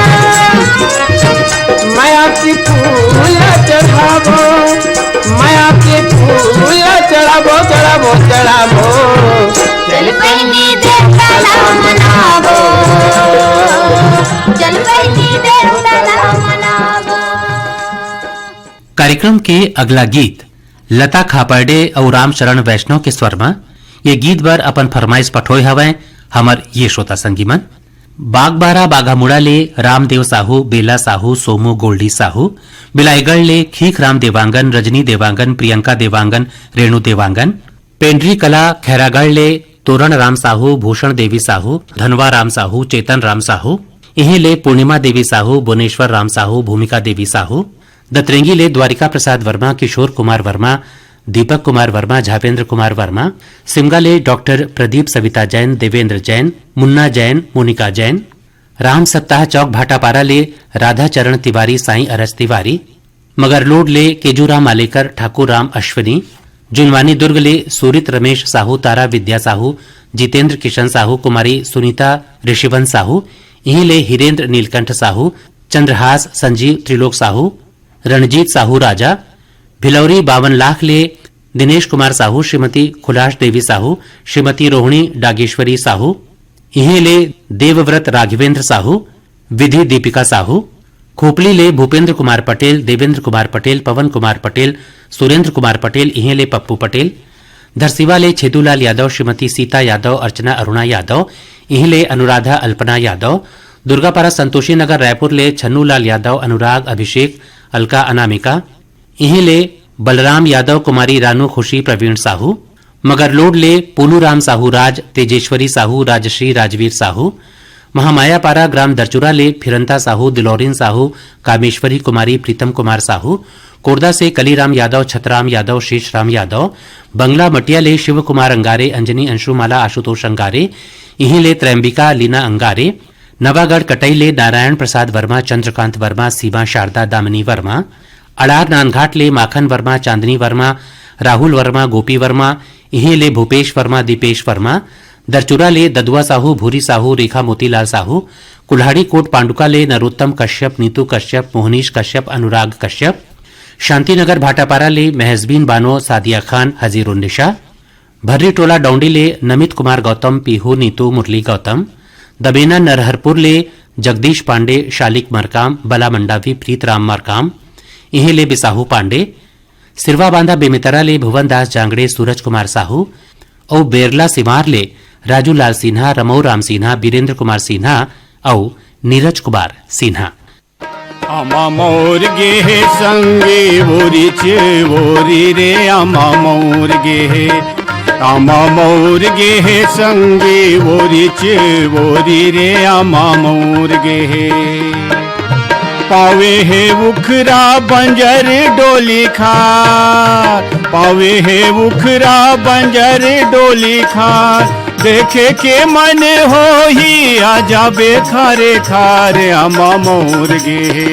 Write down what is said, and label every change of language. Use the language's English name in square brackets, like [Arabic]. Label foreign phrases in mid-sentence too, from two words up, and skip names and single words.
[Chhattisgarhi] माया की फूल चढ़ावो, माया के फूल चढ़ावो चढ़ावो चढ़ावो। चल पैनी देवतला मनावो, चल पैनी देवतला मनावो। कार्यक्रम के अगला गीत लता खापर्डे और रामचरण वैष्णव के स्वर में ये गीत बर अपन फरमाइश पठोय हवै हमर ये श्रोता संगीमन। बागबारा बाघामुड़ा ले रामदेव साहू, बेला साहू, सोमू गोल्डी साहू, बिलाईगढ़ ले खीख राम देवांगन, रजनी देवांगन, प्रियंका देवांगन, रेणु देवांगन, पेंड्री कला खैरागढ़ ले तोरण राम साहू, भूषण देवी साहू, धनवा राम साहू, चेतन राम साहू, इहे ले पूर्णिमा देवी साहू, भुवनेश्वर राम साहू, भूमिका देवी साहू, दतरेंगी ले द्वारिका प्रसाद वर्मा, किशोर कुमार वर्मा, दीपक कुमार वर्मा, झापेंद्र कुमार वर्मा, सिमगा ले डॉक्टर प्रदीप सविता जैन, देवेंद्र जैन, मुन्ना जैन, मोनिका जैन, राम सप्ताह चौक भाटापारा ले राधा चरण तिवारी, साईं अरस तिवारी, मगरलोड ले केजूराम आलेकर, ठाकुर राम अश्विनी, जुनवानी दुर्ग ले सूरित रमेश साहू, तारा विद्या साहू, जितेंद्र किशन साहू, कुमारी सुनीता ऋषिवन साहू, यहीं ले हिरेंद्र नीलकंठ साहू, चंद्रहास संजीव त्रिलोक साहू, रणजीत साहू राजा, भिलौरी 52 लाख ले दिनेश कुमार साहू, श्रीमती खुलाश देवी साहू, श्रीमती रोहिणी डागेश्वरी साहू, इहे ले देवव्रत राघवेंद्र साहू, विधि दीपिका साहू, खोपली ले भूपेंद्र कुमार पटेल, देवेंद्र कुमार पटेल, पवन कुमार पटेल, सुरेंद्र कुमार पटेल, इहे ले पप्पू पटेल, धरसीवा ले छेदूलाल यादव, श्रीमती सीता यादव, अर्चना अरुणा यादव, इहे ले अनुराधा अल्पना यादव, दुर्गापारा संतोषी नगर रायपुर ले छन्नूलाल यादव, अनुराग अभिषेक, अलका अनामिका, इहे ले बलराम यादव, कुमारी रानू खुशी, प्रवीण साहू, मगरलोड ले पूनूराम साहू राज, तेजेश्वरी साहू, राजश्री राजवीर साहू, महामायापारा ग्राम दरचुरा ले फिरंता साहू, दिलौरिन साहू, कामेश्वरी कुमारी, प्रीतम कुमार साहू, कोरदा से कलीराम यादव, छतराम यादव, शेषराम यादव, बंगला मटिया ले शिव कुमार अंगारे, अंजनी अंशुमाला, आशुतोष अंगारे, इहीं ले त्रैम्बिका लीना अंगारे, नवागढ़ कटई ले नारायण प्रसाद वर्मा, चंद्रकांत वर्मा, सीमा शारदा दामिनी वर्मा, अड़ार नानघाट ले माखन वर्मा, चांदनी वर्मा, राहुल वर्मा, गोपी वर्मा, इहे ले भूपेश वर्मा, दीपेश वर्मा, दरचुरा ले ददुआ साहू, भूरी साहू, रेखा मोतीलाल साहू, कुल्हाड़ी कोट पांडुका ले नरोत्तम कश्यप, नीतू कश्यप, मोहनीश कश्यप, अनुराग कश्यप, शांतिनगर भाटापारा ले महजबीन बानो, सादिया खान, हजीरुन्निशा, भर्री टोला डौंडी ले नमित कुमार गौतम, पीहू नीतू, मुरली गौतम, दबेना नरहरपुर ले जगदीश पांडे, शालिक मरकाम, बला मंडावी, प्रीत राम मरकाम, इहे ले बिसाहू पांडे, सिरवा बांधा बेमितरा ले भुवन दास जांगड़े, सूरज कुमार साहू और बेरला सिमार ले राजू लाल सिन्हा, रमऊ राम सिन्हा, बीरेंद्र कुमार सिन्हा और नीरज कुमार सिन्हा। अमा मोर गे संगे वोरी चे वोरी रे अमा मोर गे, अमा मोर गे संगे वोरी चे वोरी रे अमा मोर गे। पावे है उखरा बंजर डोली खार, पावे है उखरा बंजर डोली खार, देखे के मन हो ही आजा बेखारे खारे अमा मोर गे।